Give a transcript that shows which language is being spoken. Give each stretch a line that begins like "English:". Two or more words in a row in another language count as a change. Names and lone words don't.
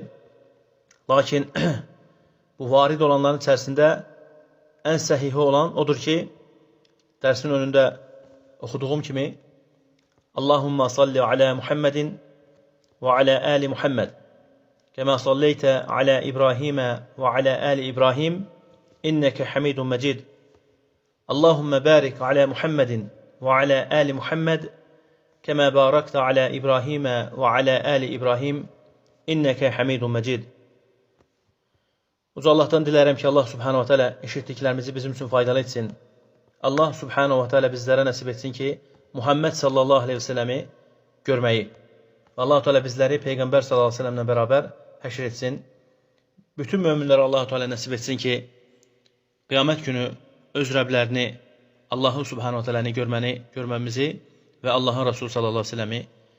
Azerbaijani: Lakin bu varid olanların içərisində ən səhihi olan odur ki, dərsin önündə oxuduğum kimi
Arabic: اللهم صل على محمد وعلى آل محمد كما صليت على إبراهيم وعلى آل إبراهيم إنك حميد مجيد. اللهم بارك على محمد وعلى آل محمد كما باركت على إبراهيم وعلى آل إبراهيم إنك حميد مجيد.
Azerbaijani: Uca Allahdan dilərəm ki, Allah
Arabic: سبحانه وتعالى
Azerbaijani: eşitdiklərimizi bizim üçün faydalı etsin. Allah
Arabic: سبحانه وتعالى
Azerbaijani: bizlərə nəsib etsin ki, Muhammed
Arabic: صلى الله عليه وسلم
Azerbaijani: görməyi. Allah Teala bizləri Peyğəmbər
Arabic: صلى الله عليه وسلم
Azerbaijani: bərabər həşr etsin. Bütün möminlərə Allah Teala nəsib etsin ki, qiyamət günü öz Rəblərini, Allahı
Arabic: سبحانه وتعالى
Azerbaijani: görməmizi və Allahın Resulü
Arabic: صلى الله عليه وسلم
Azerbaijani: görməmizi.